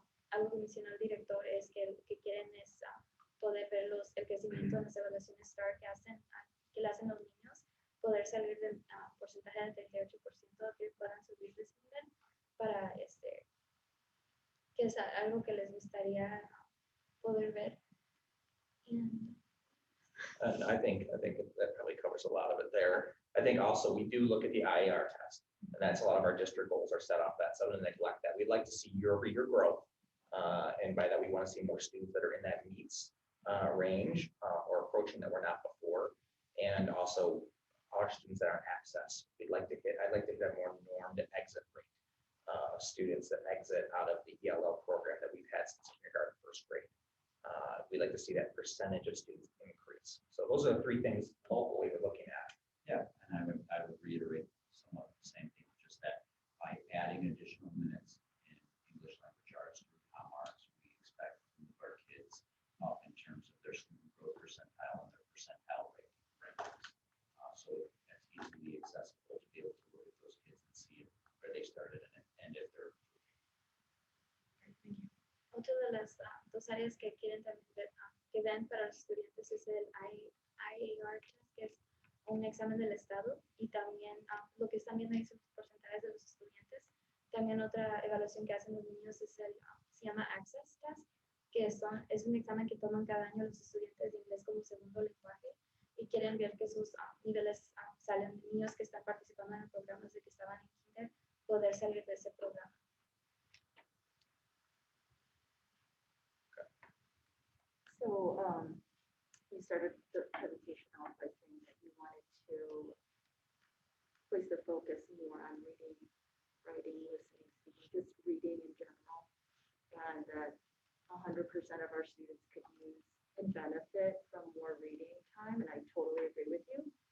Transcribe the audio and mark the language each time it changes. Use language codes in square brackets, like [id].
[es] Algo que mencionó el director es que lo que quieren es poder ver el crecimiento en las evaluaciones STAR que le hacen los niños, poder salir del porcentaje del 38% que puedan subir de su nivel para que es algo que les gustaría poder ver. [en] And I think that probably covers a lot of it there. I think also we do look at the IAR test, and that's a lot of our district goals are set off that. So don't neglect that. We'd like to see year-over-year growth, and by that we want to see more students that are in that meets range or approaching that we're not before, and also our students that are in access. I'd like to hit a more normed exit rate of students that exit out of the ELL program that we've had since kindergarten, first grade. We'd like to see that percentage of students increase. So those are the three things locally we're looking at. Yeah, and I would reiterate some of the same things, just that by adding additional minutes in English language arts through ComArts, we expect to move our kids up in terms of their student growth percentile and their percentile rankings. So that's easily accessible to be able to look at those kids and see where they started and if they're. Thank you. [es] Otra de las dos áreas que quieren también ver, que vean para los estudiantes es el IAR test, que es un examen del estado, y también lo que están viendo ahí son los porcentajes de los estudiantes. También otra evaluación que hacen los niños es se llama Access Test, que es un examen que toman cada año los estudiantes de inglés como segundo lenguaje y quieren ver que sus niveles salen. Niños que están participando en programas de que estaban en kinder, poder salir de ese programa. [en] So you started the presentation off by saying that you wanted to place the focus more on reading writing, listening, speaking, just reading in general. And that 100% of our students could use and benefit from more reading time, and I totally agree with you.